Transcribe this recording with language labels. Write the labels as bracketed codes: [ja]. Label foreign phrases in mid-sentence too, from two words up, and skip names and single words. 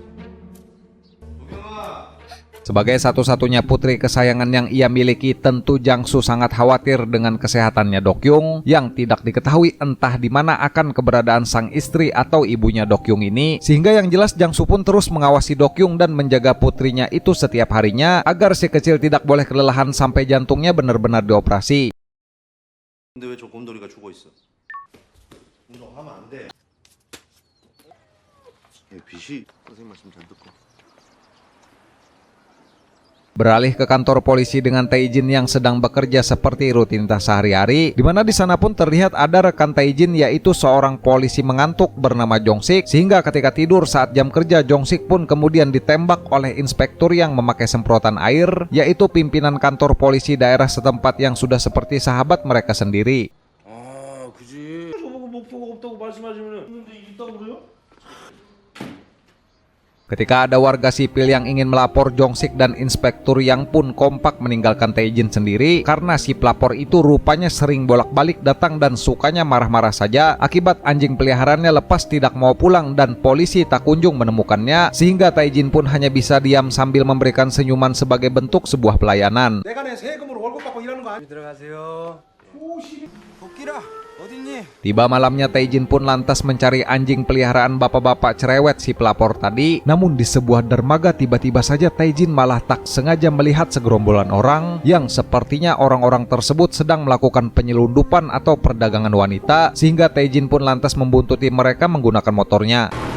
[id] Sebagai satu-satunya putri kesayangan yang ia miliki, tentu Jangsu sangat khawatir dengan kesehatannya Dokyung, yang tidak diketahui entah di mana akan keberadaan sang istri atau ibunya Dokyung ini, sehingga yang jelas Jangsu pun terus mengawasi Dokyung dan menjaga putrinya itu setiap harinya agar si kecil tidak boleh kelelahan sampai jantungnya benar-benar dioperasi. [ko] 근데 왜 저 곰돌이가 죽어 있어? 운동하면 안 돼. 빛이 선생님 말씀 잘 듣고. [id] Beralih ke kantor polisi dengan Taejin yang sedang bekerja seperti rutinitas sehari-hari, di mana di sana pun terlihat ada rekan Taejin yaitu seorang polisi mengantuk bernama Jongsik, sehingga ketika tidur saat jam kerja Jongsik pun kemudian ditembak oleh inspektur yang memakai semprotan air, yaitu pimpinan kantor polisi daerah setempat yang sudah seperti sahabat mereka sendiri. [ko] 아 그지. 저보고 목표가 없다고 말씀하시면은 근데 있다고 그래요? [id] Ketika ada warga sipil yang ingin melapor Jongsik dan inspektur yang pun kompak meninggalkan Taejin sendiri karena si pelapor itu rupanya sering bolak-balik datang dan sukanya marah-marah saja akibat anjing peliharaannya lepas tidak mau pulang dan polisi tak kunjung menemukannya, sehingga Taejin pun hanya bisa diam sambil memberikan senyuman sebagai bentuk sebuah pelayanan. [ko] 내가 내 세금으로 월급 받고 일하는 거 아니야? 들어가세요. 도끼라 어딨니? [id] Tiba malamnya Taejin pun lantas mencari anjing peliharaan bapak-bapak cerewet si pelapor tadi, namun di sebuah dermaga tiba-tiba saja Taejin malah tak sengaja melihat segerombolan orang yang sepertinya orang-orang tersebut sedang melakukan penyelundupan atau perdagangan wanita, sehingga Taejin pun lantas membuntuti mereka menggunakan motornya.